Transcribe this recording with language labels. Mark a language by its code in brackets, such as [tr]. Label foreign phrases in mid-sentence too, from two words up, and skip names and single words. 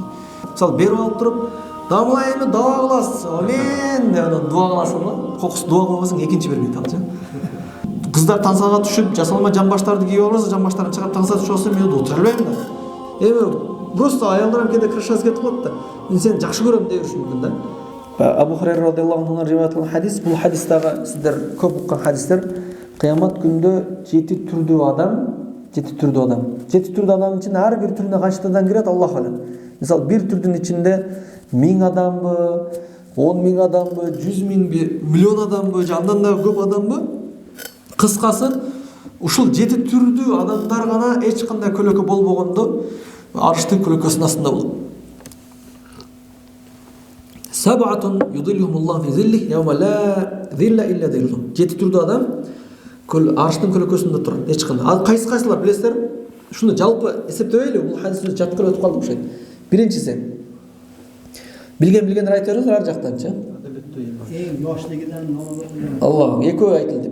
[ky] Мисалы берип алып туруп, дамлай эми дуа кыласыз. Амин деп анан дуа кыласың да. Кокус дуа кылбасаң экинчи бербейт алчы. Кыздар таңсага түшүп, жасалма жамбаштарды кийип алса, жамбаштарын чыгарып таңса түшүп алса, мен отура албайм да. Эми просто аялдар кээде крышасы кетип калат да. Мен сени жакшы көрөм деп жүрүшүм мүмкүн да. Абу Хурайра [ar] رضي الله عنه [ky] риваят кылган хадис, бул хадистагы сиздер көп уккан хадистер. Кыямат күндө 7 түрдүү адам, 7 түрдүү адамдын ичинде ар бир түрүнө канчадан кирет [ar] الله أعلم. [ky] Мисалы бир түрдүн ичинде 1000 адамбы, 10.000 адамбы, 100.000 миллион адамбы, же андан да көп адамбы? Кыскасы, ушул 7 түрдүү адамдар гана эч кандай көлөкө болбогондо арыштын көлөкөсүнүн астында болот. [ar] سبعة يظلهم الله في ظله يوم لا ظل إلا ظله. [ky] 7 түрдүү адам арыштын көлөкөсүндө турат, эч кандай. Ал кайсылар билесиздерби? Шуну жалпы эсептебейли, бул хадисти жаткырып өтүп калдым ошойт. Биринчиси. Билгендер айта бериңиз ар жактанчы. Эң баштагыдан Аллах, экөө айтылды.